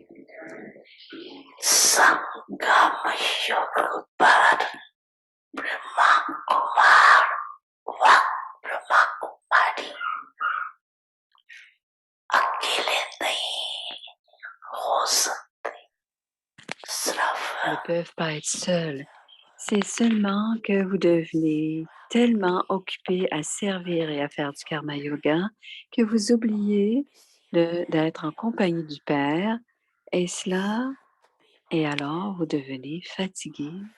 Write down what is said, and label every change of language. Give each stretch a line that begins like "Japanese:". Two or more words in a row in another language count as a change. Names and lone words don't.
Hindi: संगम युग पर ब्रह्मा कुमार व ब्रह्मा कुमारी अकेले नहीं हो सकते।
French: Ils ne peuvent pas être seuls. C'est seulement que vous devenez tellement occupé à servir et à faire du
Hindi: karma yoga
French: que vous oubliez d'être en compagnie du Père et alors vous devenez fatigué.